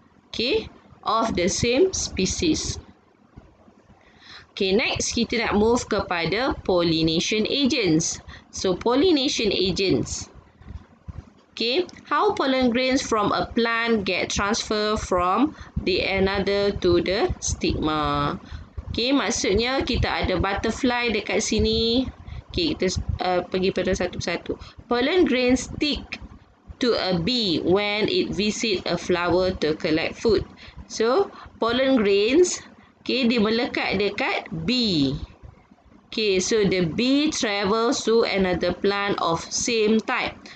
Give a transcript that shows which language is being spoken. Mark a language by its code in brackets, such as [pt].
[en] Okay, of the same species. Okay, next [ms] kita nak move kepada [en] pollination agents. So, pollination agents. Okay, how pollen grains from a plant get transferred from the another to the stigma. [ms] Okay, maksudnya kita ada butterfly dekat sini. Okay, kita pergi pada satu-satu. [en] Pollen grains stick to a bee when it visit a flower to collect food. [ms] So, pollen grains, dia melekat dekat bee. [en] Okay, so the bee travels to another plant of same type.